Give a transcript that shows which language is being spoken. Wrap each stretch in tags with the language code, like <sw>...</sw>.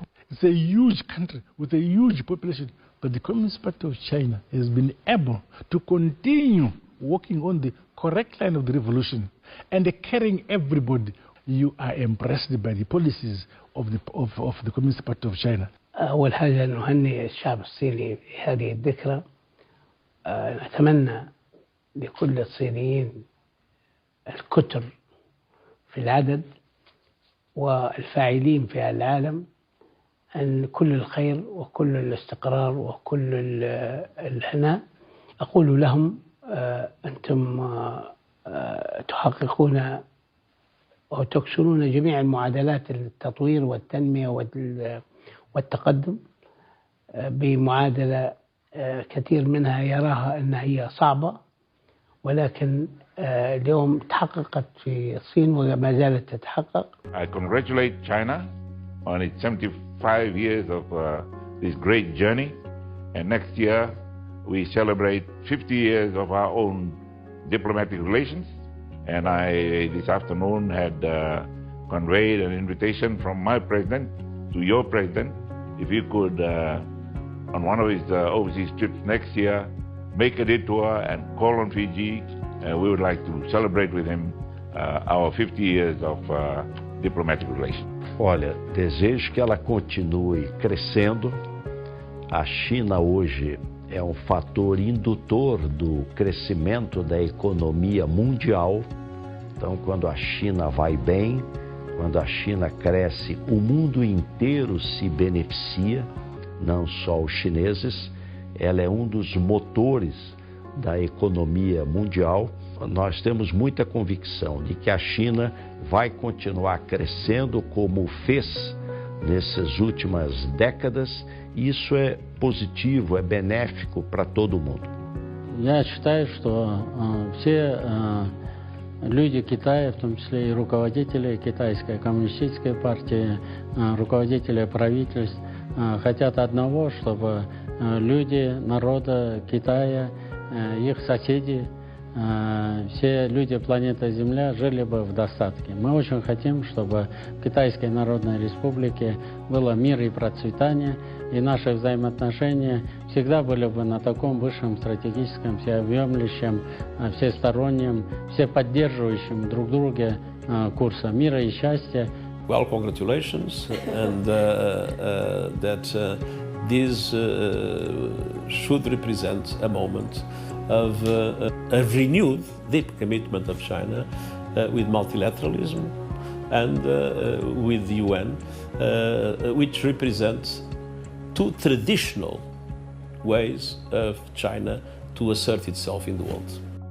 <en>It's a huge country with a huge population, but the Communist Party of China has been able to continue working on the correct line of the revolution and carrying everybody. You are impressed by the policies of the Communist Party of China.</en> <ar>أول حاجة نهنئ الشعب الصيني بهذه الذكرى. نتمنى لكل الصينيين الكتر في العدد والفاعلين في العالم أن كل الخير وكل الاستقرار وكل الهناء. أقول لهم أنتم تحققون وتكسرون جميع المعادلات التطوير والتنمية والتقدم بمعادلة كثير منها يراها أنها هي صعبة، ولكن اليوم تحققت في الصين وما زالت تتحقق.</ar> <en>I congratulate China on its 75 years of this great journey, and next year we celebrate 50 years of our own diplomatic relations. And I, this afternoon, had conveyed an invitation from my president to your president, if you could, on one of his overseas trips next year, make a detour and call on Fiji. We would like to celebrate with him our 50 years of diplomatic relations.</en> <pt>Olha, desejo que ela continue crescendo. A China hoje é um fator indutor do crescimento da economia mundial. Então, quando a China vai bem, quando a China cresce, o mundo inteiro se beneficia, não só os chineses. Ela é um dos motores da economia mundial. Nós temos muita convicção de que a China vai continuar crescendo como fez nessas últimas décadas, e isso é positivo, é benéfico para todo mundo.</pt> <ru>Я считаю, что все люди Китая, в том числе и руководители Китайской коммунистической партии, руководители правительств, хотят одного, чтобы люди народа Китая, их соседи, все люди планеты Земля жили бы в достатке. Мы очень хотим, чтобы в Китайской Народной Республике было мир и процветание, и наши взаимоотношения всегда были бы на таком высшем стратегическом, всеобъемлющем, всестороннем, всеподдерживающем друг друга курса мира и счастья.</ru> <en>Well, congratulations, and that this should represent a moment of a renewed, deep commitment of China with multilateralism and with the UN, which represents two traditional ways of China to assert itself in the world.</en>